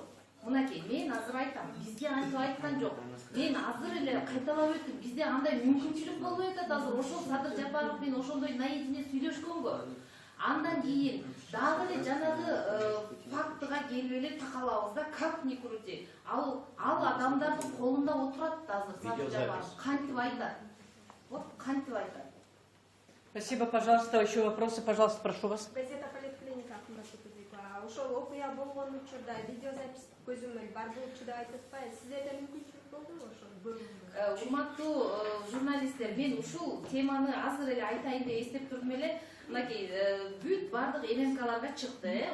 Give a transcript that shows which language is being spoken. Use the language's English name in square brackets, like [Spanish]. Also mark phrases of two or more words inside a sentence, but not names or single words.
[Kyrgyz] Мынакей, мен азыр айтам, бизге антип айткан жок. Мен азыр эле кайталап өттүм, бизде андай мүмкүнчүлүк болбой атат азыр. Ошол Садыр Жапаров менен ошондой наедине сүйлөшкөнгө. Андан кийин дагы эле жанагы фактыга келип эле такалабыз да, [Russian] как ни крути. [Kyrgyz] Ал адамдардын колунда отурат азыр Садыр Жапаров. Кантип айтат? Вот кантип айтат. [Russian] Спасибо, пожалуйста. Еще вопросы, пожалуйста, прошу вас. [Kyrgyz] Газета поликлиника ошол окуя болгон учурда видеозапись көзөмөл бар болчу деп айтышпайбы? Сиздерде мүмкүнчүлүк болдубу ошол көрүүгө? Урматтуу журналисттер, мен ушул теманы азыр эле айтайын деп эстеп турдум эле. Мынакей бүт бардык ЛНКларга чыкты.